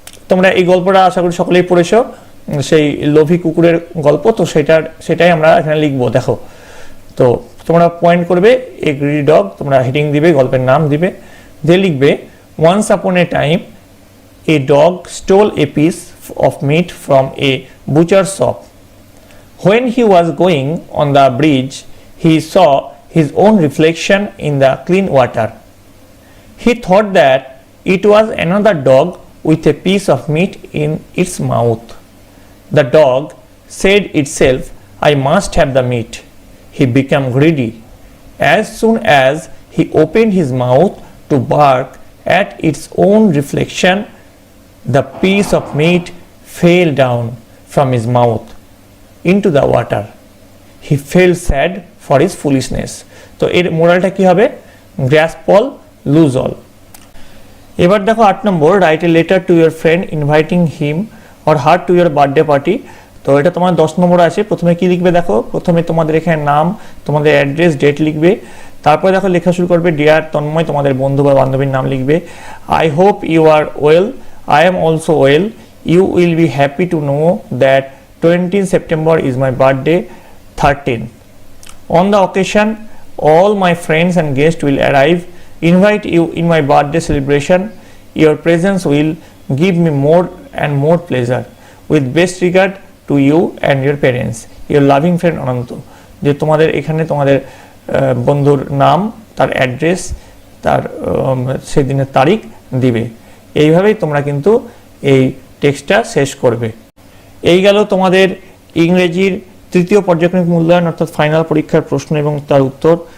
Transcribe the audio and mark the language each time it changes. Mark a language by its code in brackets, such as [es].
[bn] তোমরা এই গল্পটা আশা করি সকলেই পড়েছো, সেই লোভী কুকুরের গল্প। তো সেটাই আমরা এখানে লিখবো। দেখো, তো তোমরা পয়েন্ট করবে [en] a greedy dog, [bn] তোমরা হেডিং দিবে, গল্পের নাম দিবে, দিয়ে লিখবে [en] Once upon a time a dog stole a piece of meat from a butcher shop. When he was going on the bridge, he saw his own reflection in the clean water. He thought that it was another dog with a piece of meat in its mouth. The dog said itself, I must have the meat. He became greedy. As soon as he opened his mouth to bark at its own reflection, the piece of meat fell down from his mouth into the water. He felt sad for his foolishness. [bn] তো এর মোরালটা কি হবে, [en] Grasp all lose all. [bn] এবার দেখো 8 নম্বর, [en] Write a letter to your friend inviting him or her to your birthday party. [bn] তো এটা তোমার 10 নম্বর আছে। প্রথমে কি লিখবে দেখো, প্রথমে তোমাদের এখানে নাম, তোমাদের অ্যাড্রেস, ডেট লিখবে। তারপরে দেখো লেখা শুরু করবে, [en] dear Tanmoy, [bn] তোমাদের বন্ধু বা বান্ধবীর নাম লিখবে। [en] I hope you are well, I am also well, you will be happy to know that 20 September is my birthday, 13. On the occasion, all my friends and guests will arrive. Invite you in my birthday celebration. Your presence will give me more and more pleasure. With best regard to you and your parents. Your loving friend Ananto. [bn] যে তোমাদের এখানে তোমাদের বন্ধুর নাম, তার address, তার সেদিনের তারিখ দিবে। এইভাবেই তোমরা কিন্তু এই টেক্সটটা শেষ করবে। এই গেল তোমাদের ইংরেজির তৃতীয় পর্যায়ক্রমিক মূল্যায়ন অর্থাৎ ফাইনাল পরীক্ষার প্রশ্ন এবং তার উত্তর।